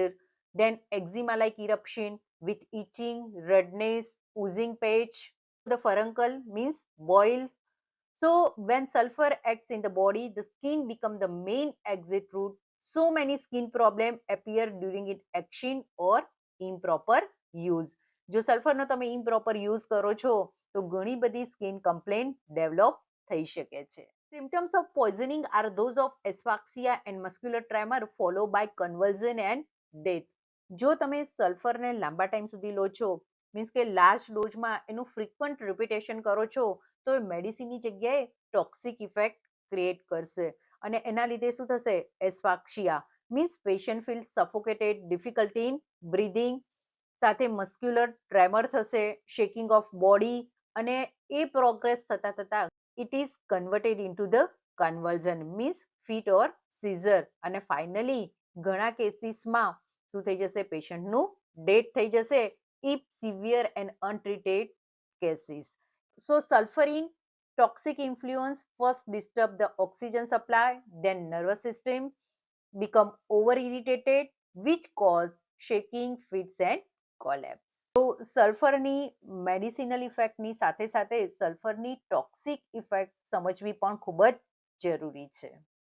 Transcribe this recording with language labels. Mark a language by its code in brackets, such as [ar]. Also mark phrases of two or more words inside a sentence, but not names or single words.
[en] Then eczema like eruption with itching, redness, oozing patch. The furuncle means boils. So when sulfur acts in the body, the skin become the main exit route. So many skin problem appear during its action or improper use. [gu] જો સલ્ફરનો તમે [en] improper use [gu] કરો છો તો ઘણી બધી [en] skin complaint develop [gu] થઈ શકે છે. [en] Symptoms of poisoning are those of asphyxia and muscular tremor followed by convulsion and death. [gu] જો તમે સલ્ફરને લાંબા ટાઈમ સુધી લો છો, મીન્સ કે [en] large doses [gu] એનું [en] frequent repetition [gu] કરો છો, તો એ મેડિસિનની જગ્યાએ [en] toxic effect create [gu] કરશે અને એના લીધે શું થશે? [en] asphyxia means patient feel suffocated, difficulty in breathing, [gu] સાથે [en] muscular tremor [gu] થશે, [en] shaking of body, [gu] અને એ પ્રોગ્રેસ થતા થતા [en] it is converted into the conversion means fit or seizure, [gu] અને ફાઇનલી ઘણા કેસીસમાં શું થઈ જશે, પેશન્ટનું ડેથ થઈ જશે [en] if severe and untreated cases. So sulfurine toxic influence first disturb the oxygen supply, then nervous system become over irritated, which cause shaking, fits and collapse. [gu] તો સલ્ફરની [en] medicinal effect [gu] સાથે સાથે સલ્ફરની [en] toxic effect [gu] સમજવી પણ ખૂબ જ જરૂરી છે.